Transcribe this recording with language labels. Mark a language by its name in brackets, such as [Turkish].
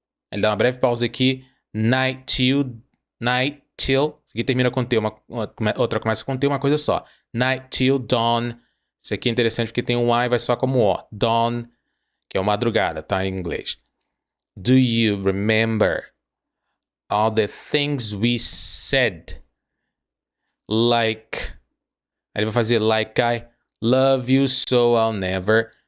[Portuguese] Ele dá uma breve pausa aqui. Night till. Isso aqui termina com T, outra começa com T, uma coisa só. [English] Night till dawn. [Portuguese] Isso aqui é interessante porque tem um I, vai só como O. Dawn, que é madrugada, tá? Em inglês. [English] Do you remember all the things we said? Like. [Portuguese] Aí ele vai fazer [English] like I love you so I'll never.